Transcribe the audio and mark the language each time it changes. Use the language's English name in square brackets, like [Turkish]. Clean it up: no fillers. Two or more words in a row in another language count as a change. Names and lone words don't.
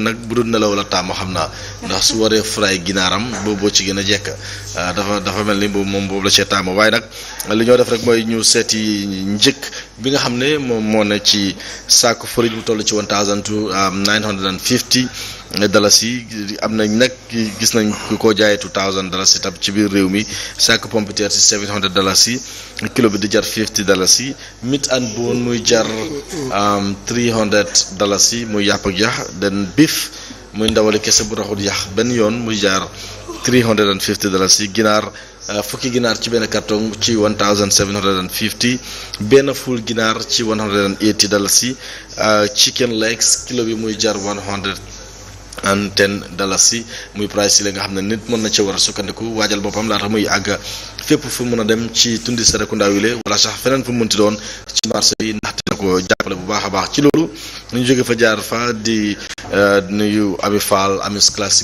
[Wolof] nag budul nelaw la tàmm xam naa ndax su waree fray ginaaram boo ci gën a jekk dafa mel ni boobu la cee tàmm waaye nag li ñoo def rek mooy ñu seeti njëkk bi nga xam ne moom moo ne ci saako farine mu toll ci $1,950 dalasi am nañ nag gis nañ ku ko jaayee $2,000 tam ci biir réew mi saako pompiteer ci $700 kilo bi di jar $50 [English] meat and bone [Wolof] muy jar $300 muy yàpp ak yax den beef muy ndawali kese bu raxul yax benn yoon muy jar $350 ginaar fukki ginaar ci benn carton ci $1,750 benn full ginaar ci $180 [English] chicken legs [Wolof] kilo bi muy jar $110 muy price yi la nga xam ne nit mën na ci war a sukkandiku waajal boppam laata muy àgg fépp fu mën a dem ci tundi Serekunda wi le wala sax feneen fu mu mënti doon ci marché bi ndaxte na ko jàppale bu baax a baax ci loolu ñu jóge fa jaar fa di nuyu Ami Fall Ami's Classic